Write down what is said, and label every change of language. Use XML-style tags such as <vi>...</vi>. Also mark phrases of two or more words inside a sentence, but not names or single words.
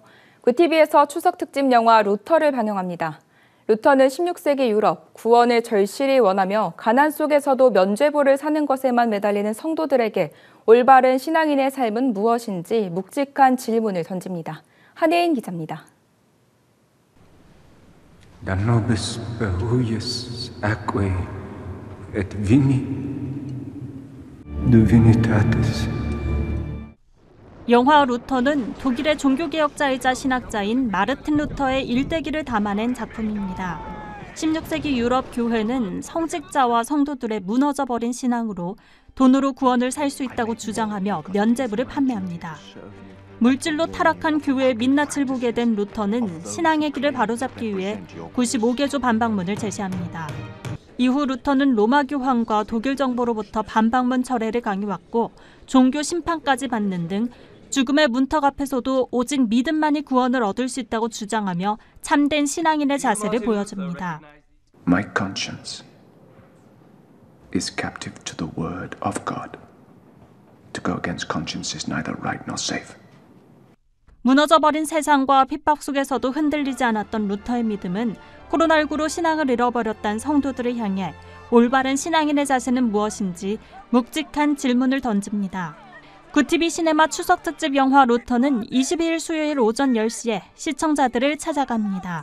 <ko>구티비에서 추석 특집 영화 루터를 방영합니다. 루터는 16세기 유럽, 구원을 절실히 원하며 가난 속에서도 면죄부를 사는 것에만 매달리는 성도들에게 올바른 신앙인의 삶은 무엇인지 묵직한 질문을 던집니다. 한혜인 기자입니다.</ko> <la>Danobis huius aquae et vini divinitatis.</la> <ko>영화 루터는 독일의 종교개혁자이자 신학자인 마르틴 루터의 일대기를 담아낸 작품입니다. 16세기 유럽 교회는 성직자와 성도들의 무너져버린 신앙으로 돈으로 구원을 살 수 있다고 주장하며 면죄부를 판매합니다. 물질로 타락한 교회의 민낯을 보게 된 루터는 신앙의 길을 바로잡기 위해 95개조 반박문을 제시합니다. 이후 루터는 로마 교황과 독일 정부로부터 반박문 철회를 강요받고 종교 심판까지 받는 등 죽음의 문턱 앞에서도 오직 믿음만이 구원을 얻을 수 있다고 주장하며 참된 신앙인의 자세를 보여줍니다.</ko> <en>My conscience is captive to the word of God. To go against conscience is neither right nor safe.</en> <ko>무너져버린 세상과 핍박 속에서도 흔들리지 않았던 루터의 믿음은 코로나19로 신앙을 잃어버렸다는 성도들을 향해 올바른 신앙인의 자세는 무엇인지 묵직한 질문을 던집니다. 구티비 시네마 추석 특집 영화 루터는 22일 수요일 오전 10시에 시청자들을 찾아갑니다.</ko>